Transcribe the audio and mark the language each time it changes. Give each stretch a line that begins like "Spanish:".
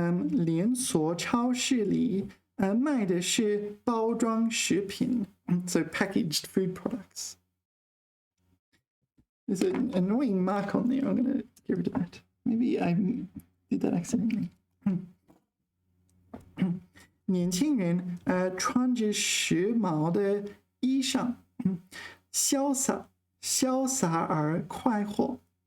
Chinese: 连锁超市里卖的是包装食品 ，
English: so packaged food products. There's an annoying mark on there. I'm going to get rid of that. Maybe I did that accidentally.
Chinese: 年轻人穿着时髦的衣裳，潇洒而快活。